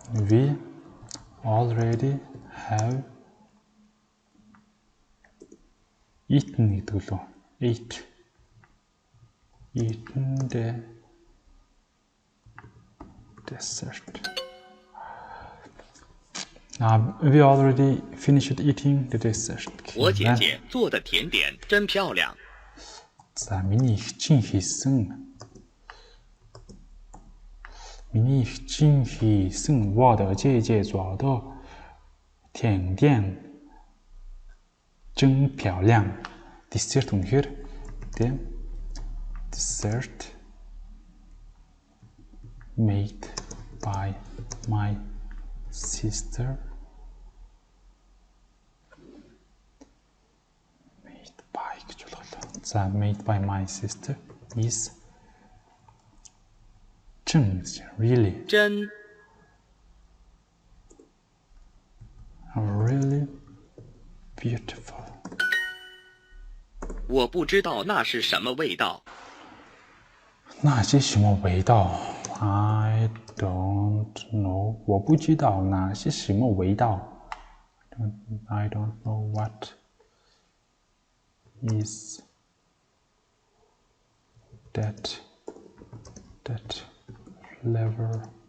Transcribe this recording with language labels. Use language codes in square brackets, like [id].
[en] We already have eaten [mn] гэдэг лөө. [en] Eaten the dessert. We already finished eating the dessert. [zh] 我姐姐做的甜点真漂亮。 [mn] За, миний эгчин хийсэн [zh] 我的姐姐做的甜点真漂亮. Dessert [mn] үнэхээр тийм [zh] dessert made by my sister. Made by [mn] гэж болголоо. За, [zh] made by my sister is really 真 [en] really beautiful. [zh] 我不知道那是什么味道。那些什么味道 [en] I don't know. [zh] 我不知道那些什么味道 [en] I don't know what is that flavor.